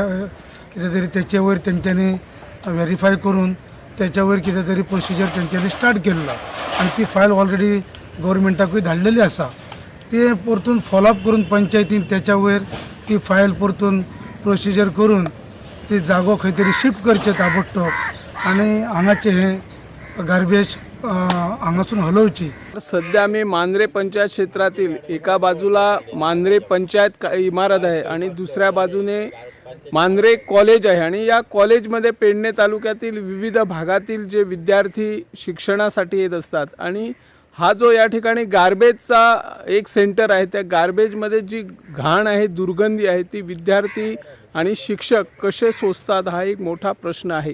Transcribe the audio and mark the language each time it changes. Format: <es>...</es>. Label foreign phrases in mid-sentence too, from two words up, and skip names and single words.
<kok>कितें तरी तेचे वयर तेंच्यांनी व्हेरीफाय करून तेच्या वयर कितें तरी प्रोसिजर तेंच्यांनी स्टार्ट केल्लो आनी ती फायल ऑलरेडी गव्हर्मेंटाकूय धाडलेली आसा। ते परतून फॉलोअप करून पंचायतीन तेच्या वयर ती फायल परतून प्रोसिजर करून ती जागो खंय तरी शिफ्ट करचे ताबडतोब आनी हांगाचे हे गार्बेज हांगासून हलवची।</kok> <mr>सध्या आम्ही मांद्रे पंचायत क्षेत्रातील एका बाजूला मांद्रे पंचायत इमारत आहे आणि दुसऱ्या बाजूने मांद्रे कॉलेज आहे आणि या कॉलेजमध्ये पेडणे तालुक्यातील विविध भागातील जे विद्यार्थी शिक्षणासाठी येत असतात आणि हा जो या ठिकाणी गार्बेजचा एक सेंटर आहे त्या गार्बेजमध्ये जी घाण आहे दुर्गंधी आहे ती विद्यार्थी आणि शिक्षक कसे सोसतात हा एक मोठा प्रश्न आहे।</mr>